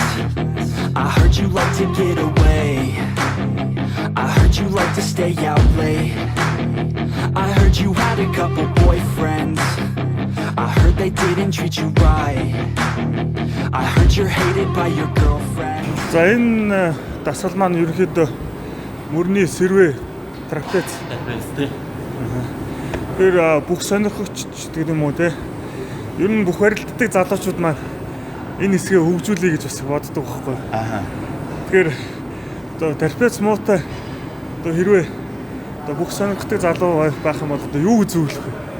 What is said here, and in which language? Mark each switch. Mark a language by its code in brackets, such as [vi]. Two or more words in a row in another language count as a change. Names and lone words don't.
[en] I heard you like to get away. I heard you like to stay out late. I heard you had a couple boyfriends. I heard they didn't treat you right. I heard you're hated by your girlfriend. [mn] За энэ дасгал маань ерөнхийдөө мөрний сэрвэ трапез. Тэр бүх сонирхогч гэдэг юм уу те. Ер нь бүх барилддаг залуучууд маань энэ хэсгээ хөгжүүлэе гэж бас боддог байхгүй. Тэгэхээр одоо трапез муутай одоо хэрвээ одоо бүх сонирхдаг залуу байх юм бол одоо юу гэж зөвлөх вэ?